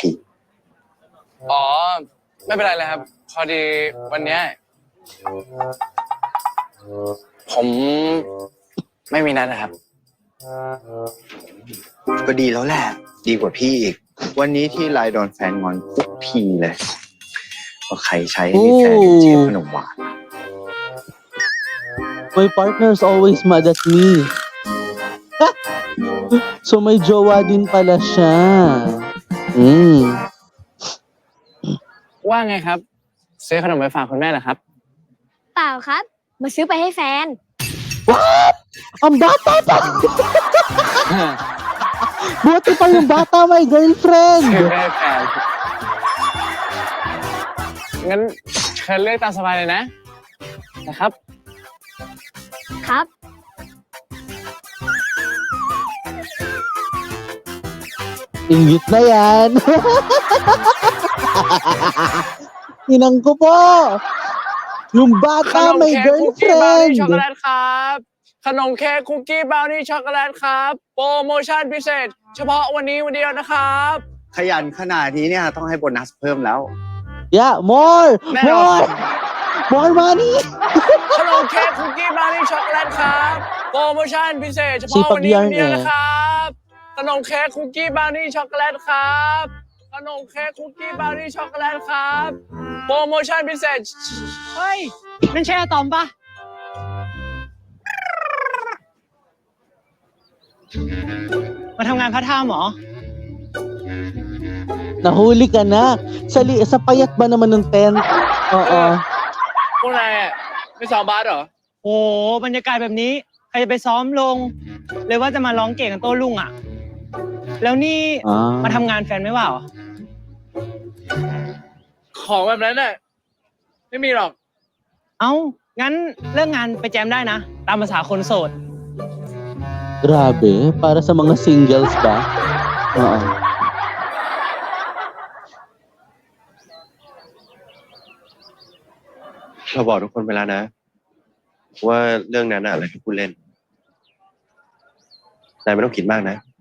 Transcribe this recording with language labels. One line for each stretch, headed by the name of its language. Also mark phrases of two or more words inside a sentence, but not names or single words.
Thai: อ๋อ ไม่เป็นไรเลยครับ พอดีวันเนี้ยผมไม่มีนัดนะครับ ก็ดีแล้วแหละ ดีกว่าพี่อีก วันนี้ที่ไลน์โดนแฟนงอนทุกทีเลยว่าใครใช้ให้แฟนเชฟขนมหวาน
English: My partner's always mad at me.
Filipino: So may jowa din pala siya. Mm.
Thai: ว่าไงครับ ซื้อขนมไปฝากคุณแม่เหรอครับ เปล่าครับ มาซื้อไปให้แฟน
English: What?
Filipino: Ang bata pa! Buti pa yung bata,
English: my
Thai: ซื้อ
English: girlfriend!
Thai: ไปให้แฟน งั้นเชิญเลือกตามสบายเลยนะ นะครับ ครับ
Filipino: Ingit na yan! Inang ko po! Yung
Thai: ข
Filipino: bata,
Thai: นม
English: my
Thai: เค้กคุกกี้บราวนี่ช็อกโก
English: girlfriend!
Thai: แลตครับ ขนมเค้กคุกกี้บราวนี่ช็อกโกแลตครับ โปรโมชั่นพิเศษ เฉพาะวันนี้วันเดียวนะครับ ขยันขนาดนี้เนี่ยต้องให้โบนัสเพิ่มแล้ว
English: Yeah, more!
Thai: แน่นอน
English: More! More money!
Thai: ขนมเค้กคุกกี้บราวนี่ช็อกโกแลตครับ โปรโมชั่นพิเศษเฉพาะวันนี้วันเดียวนะครับ ขนมเค้กคุกกี้บราวนี่ช็อกโกแลตครับ ขนมเค้กคุกกี้บราวนี่ช็อกโกแลตครับ โปรโมชั่นพิเศษ เฮ้ย นั่นใช่อะตอมปะมาทำงานพาร์ทไทม์เหรอ
Filipino: Nahuli ka na. Sa payat ba naman ng tent? Oo.
Thai: พวกนายอะไม่ซ้อมบาสเหรอ โอ้โหบรรยากาศแบบนี้ ใครจะไปซ้อมลง เลยว่าจะมาร้องเก่งกับโต้รุ่งอ่ะ แล้วนี่ มาทำงานแฟนไม่ว่าเหรอ ของแบบนั้นน่ะไม่มีหรอก เอ้า งั้นเลิกงานไปแจมได้นะ ตามภาษาคนโสด
Filipino: Grabe. Para sa mga singles ba? Oo.
Thai: เราบอกทุกคนไปแล้วนะ ว่าเรื่องนั้นอะอะไรที่พูดเล่นนายไม่ต้องคิดมากนะ